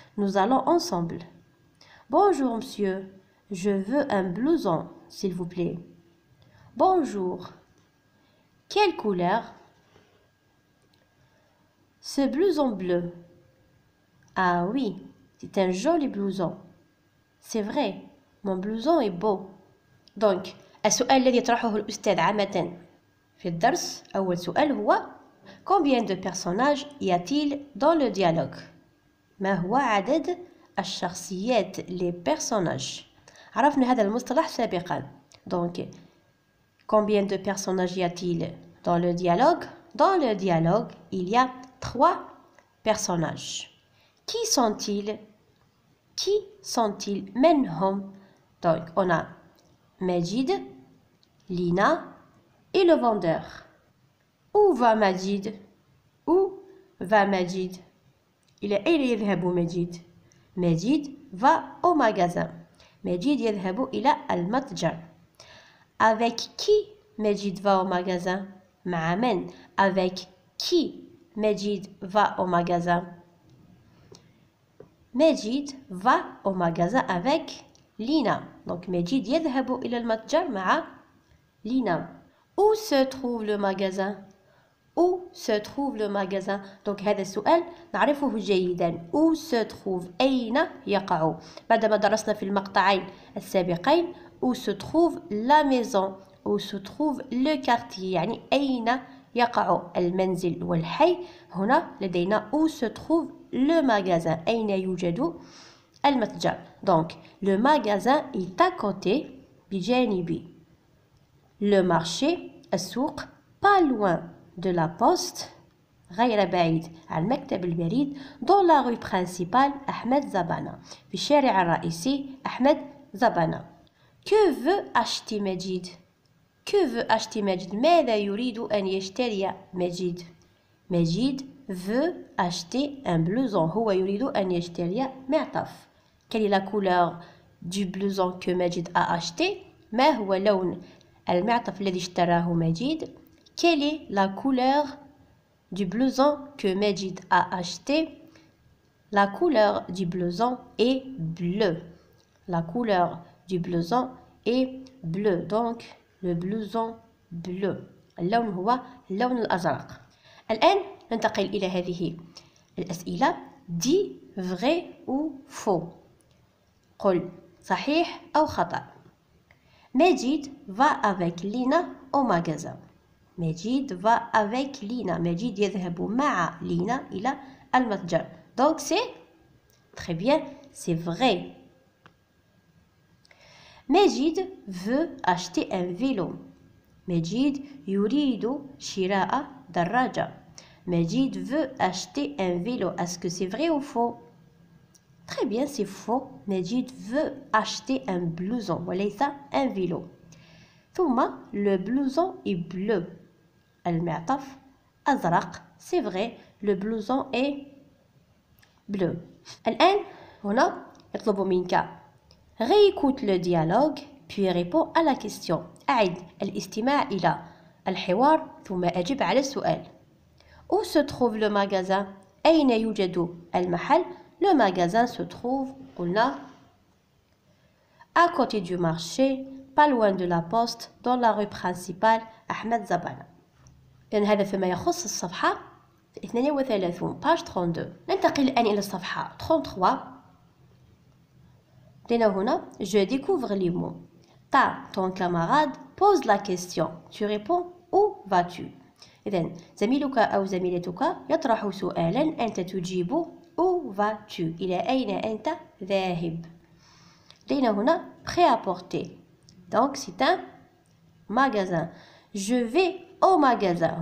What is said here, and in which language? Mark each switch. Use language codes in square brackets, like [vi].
[fr] nous allons ensemble. bonjour monsieur, je veux un blouson s'il vous plaît. bonjour quelle couleur؟ ce blouson bleu. ah oui c'est un joli blouson. c'est vrai mon blouson est beau. [ar] donc السؤال الذي يطرحه الأستاذ عامة في الدرس، أول سؤال هو [fr] combien de personnages y a-t-il dans le dialogue؟ [ar] ما هو عدد الشخصيات [fr] les personnages. [ar] عرفنا هذا المصطلح سابقا. [fr] Donc combien de personnages y a-t-il dans le dialogue? Dans le dialogue, il y a 3 personnages. Qui sont-ils? Qui sont-ils? [ar] من هم? [fr] Donc on a Majid, Lina et le vendeur. Où va Majid? Où va Majid? [ar] إلى أين يذهب مجيد؟ مجيد [fr] va au magasin. [ar] مجيد يذهب إلى المتجر. [fr] Avec qui مجيد va au magasin? [ar] مع من؟ [fr] Avec qui مجيد va au magasin? مجيد va au magasin avec Lina. Donc [ar] مجيد يذهب إلى المتجر مع Lina. [fr] Où se trouve le magasin? Où se trouve le magasin? Donc [ar] هذا السؤال نعرفه جيدا. [fr] Où se trouve? [ar] أين يقع؟ بعدما درسنا في المقطعين السابقين [fr] où se trouve la maison, où se trouve le quartier، [ar] يعني أين يقع المنزل والحي. هنا لدينا [fr] où se trouve le magasin، [ar] أين يوجد المتجر. [fr] Donc le magasin est à côté [ar] بجانب [fr] le marché [ar] السوق [fr] pas loin de la poste [ar] غير بعيد عن مكتب البريد [fr] dans la rue principale أحمد زبانة [ar] في الشارع الرئيسي [fr] أحمد زبانة. Que veut acheter مجيد? Que veut acheter مجيد؟ [ar] ماذا يريد أن يشتري مجيد؟ [fr] مجيد veut acheter un blouson. [ar] هو يريد أن يشتري معطف. [fr] Quelle est la couleur du blouson que مجيد a acheté؟ [ar] ما هو لون المعطف الذي اشتراه مجيد؟ [fr] Quelle est la couleur du blouson que Majid a acheté? La couleur du blouson est bleu. La couleur du blouson est bleu. Donc, le blouson bleu. [ar] اللون هو اللون الأزرق. الآن ننتقل إلى هذه الأسئلة. [fr] Dis vrai ou faux. [ar] قل صحيح أو خطأ. [fr] Majid va avec Lina au magasin. مجيد va avec Lina. [ar] مجيد يذهب مع لينا إلى المتجر. [fr] Donc c'est très bien, c'est vrai. مجيد veut acheter un vélo. [ar] مجيد يريد شراء دراجة. [fr] مجيد veut acheter un vélo. Est-ce que c'est vrai ou faux? Très bien, c'est faux. مجيد veut acheter un blouson [ar] وليس [fr] un vélo. [ar] ثم [fr] le blouson est bleu. [ar] المعطف أزرق. [fr] C'est vrai, le blouson est bleu. [ar] الآن هنا يطلب منك [fr] réécoute le dialogue puis réponds à la question. [ar] أعد الاستماع إلى الحوار ثم أجب على السؤال. [fr] Où se trouve le magasin? [ar] أين يوجد المحل؟ [fr] Le magasin se trouve [ar] قلنا [fr] à côté du marché pas loin de la poste dans la rue principale أحمد زبانة. [ar] لأن هذا فيما يخص الصفحة 32 [fr] page 32. [ar] ننتقل الآن إلى الصفحة 33. لنا هنا [fr] je découvre les mots. Ton camarade pose la question. Tu réponds où vas-tu? [ar] إذن زميلك أو زميلتك يطرح سؤالا أنت تجيب [fr] où vas-tu؟ [ar] إلى أين أنت ذاهب؟ لنا هنا prêt-à-porter. [fr] Donc c'est un magasin. Je vais au magasin.